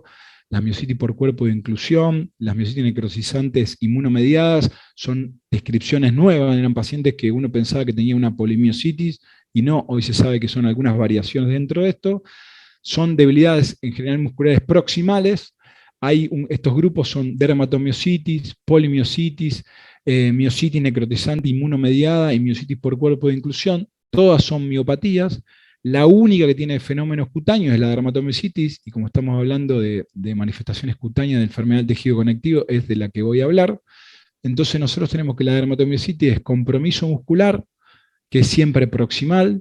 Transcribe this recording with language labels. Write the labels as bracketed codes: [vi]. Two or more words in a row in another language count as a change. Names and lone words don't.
[es] Las miositis por cuerpo de inclusión, las miositis necrotizantes inmunomediadas, son descripciones nuevas, eran pacientes que uno pensaba que tenía una polimiositis, y no, hoy se sabe que son algunas variaciones dentro de esto. Son debilidades en general musculares proximales. Estos grupos son dermatomiositis, polimiositis, miositis necrotizante inmunomediada y miositis por cuerpo de inclusión. Todas son miopatías. La única que tiene fenómenos cutáneos es la dermatomiositis, y como estamos hablando de manifestaciones cutáneas de enfermedad del tejido conectivo, es de la que voy a hablar. Entonces nosotros tenemos que la dermatomiositis es compromiso muscular, que es siempre proximal.